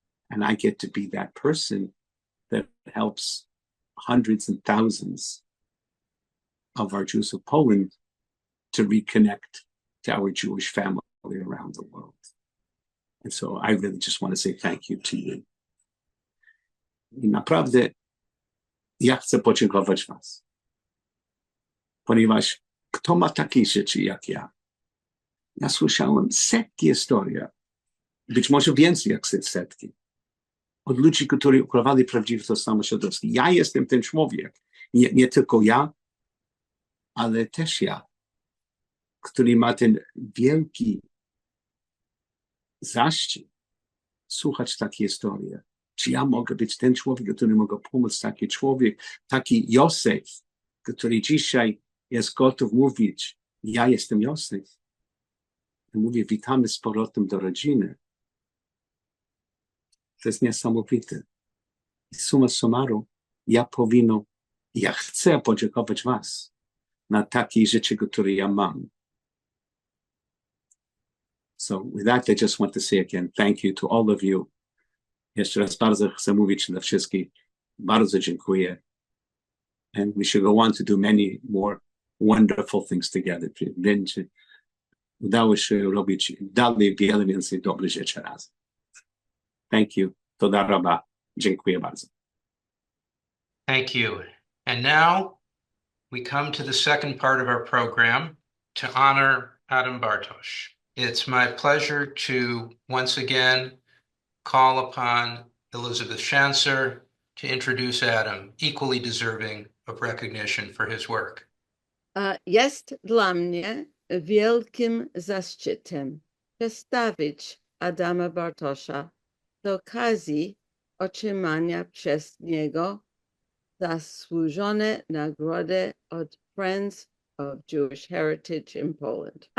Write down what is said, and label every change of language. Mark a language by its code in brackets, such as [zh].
[en] And I get to be that person that helps hundreds and thousands of our Jews of Poland to reconnect to our Jewish family around the world. And so I really just want to say thank you to you. [pl] I naprawdę ja chcę podziękować was. Ponieważ kto ma takie rzeczy jak ja? Ja słyszałem setki historii, być może więcej jak setki, od ludzi, którzy ukrywali prawdziwe tożsamość żydowską. Ja jestem ten człowiek, nie tylko ja, ale też ja, który ma ten wielki zaszczyt słuchać takie historie. Czy ja mogę być ten człowiek, który mogę pomóc, taki człowiek, taki Józef, który dzisiaj jest gotów mówić, ja jestem Józef. I mówię, witamy z powrotem do rodziny. To jest niesamowite. I summa summarum, ja chcę podziękować was na takie rzeczy, które ja mam. [en] So with that, I just want to say again, thank you to all of you. [pl] Jeszcze raz bardzo chcę mówić dla wszystkich. Bardzo dziękuję. [en] And we should go on to do many more wonderful things together. [pl] Będzie udało się robić dalej wiele więcej dobrych rzeczy razem. [en] Thank you. [he] Toda Rabba. [pl] Dziękuję bardzo. [en] Thank you. And now we come to the second part of our program to honor Adam Bartosz. It's my pleasure to once again call upon Elizabeth Schanzer to introduce Adam, equally deserving of recognition for his work. [pl] Jest dla mnie wielkim zaszczytem przedstawić Adama Bartosza z okazji otrzymania przez niego zasłużone nagrody od Friends of Jewish Heritage in Poland.